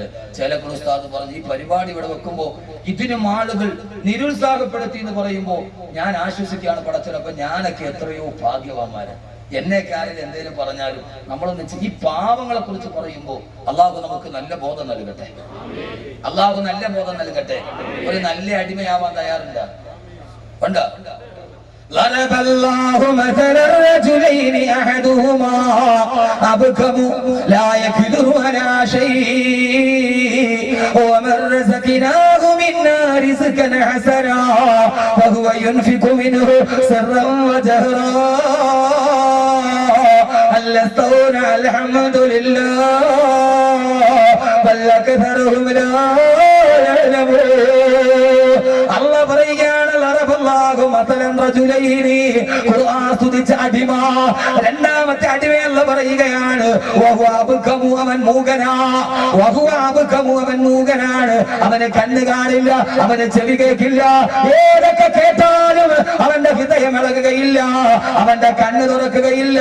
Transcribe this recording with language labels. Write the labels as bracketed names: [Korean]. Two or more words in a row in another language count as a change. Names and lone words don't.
[Malayalam] ചേലക്കൽ ഉസ്താദ് പറഞ്ഞു ഈ പരിപാടി ഇവിടെ വെക്കുമ്പോ ഇതിനും ആളുകൾ നിരുത്സാഹപ്പെടുത്തി എന്ന് പറയുമ്പോ ഞാൻ ആശ്വസിക്കുകയാണ്. പടച്ചോനപ്പൊ ഞാനൊക്കെ എത്രയോ ഭാഗ്യവാന്മാരാണ്. എന്നെയൊക്കെ ആരെങ്കിലും എന്തെങ്കിലും പറഞ്ഞാലും നമ്മളൊന്ന് ഈ പാവങ്ങളെ കുറിച്ച് പറയുമ്പോ അള്ളാഹു നമുക്ക് നല്ല ബോധം നൽകട്ടെ. അള്ളാഹു നല്ല ബോധം നൽകട്ടെ. ഒരു നല്ല അടിമയാവാൻ തയ്യാറുണ്ട്? ഉണ്ട്. [Arabic] ضرب الله مثلا رجلين احدهما ابكم لا يقدر على شيء ومن رزقناه منا رزقا حسنا فهو ينفق منه سرا وجهرا هل يستوون الحمد لله بل اكثرهم لا يعلمون. [Malayalam] الله പറയുകയാണ് അടിമ. രണ്ടാമത്തെ അടിമയല്ല പറയുകയാണ് അവൻ മൂകനാണ്. അവന് കണ്ണ് കാണില്ല, അവന് ചെവി കേൾക്കില്ല. ഏതൊക്കെ കേട്ടാലും അവന്റെ ഹൃദയം ഇളകുകയില്ല, അവന്റെ കണ്ണ് തുറക്കുകയില്ല.